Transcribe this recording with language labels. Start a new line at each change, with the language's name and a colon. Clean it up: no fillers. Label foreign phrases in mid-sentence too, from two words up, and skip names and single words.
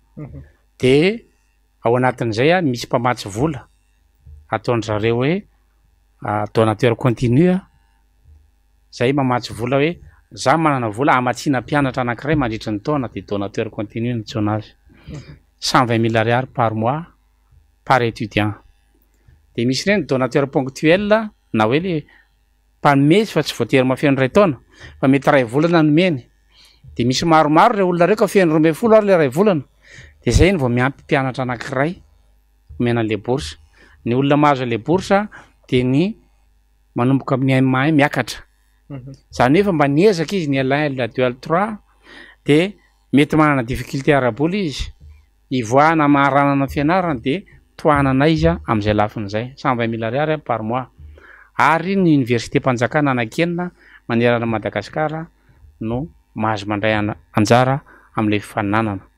Malagasy: de ao anatin'izay misy mpamatsy vola ataon'zareo hoe
French: donateur continu
Malagasy: zay mamatsy vola hoe za manana vola amatsina mpianatra anankiray mandritra ny taona de
French: donateur continu
Malagasy: ny tsona azy 120 000 ariary par
French: mois par étudiant
Malagasy: de misy reny
French: donateur ponctuel
Malagasy: na hoe le mpanomesy fa tsy voatery mafeno ray taona fa mety ray volana nomeny de misy maromaro re olona reo ka feno 12 ary le ray volana de zay ny vao miampy mpianatra anankiray mena le bourse ny olona mahazo le bourse de ny manomboka amin'ny mahay miakatra zany efa mba niezaka izy ny L1 L2 L3 de mety manana difficulté araboly izy ivoahana maharanana fianarana de tohanana izy am'izay lafiny zay 120 000 ariary
French: par mois
Malagasy: ary ny université mpanjakana anakenina manerana Madagasikara no mahazo mandray anjara am'le fifaninanana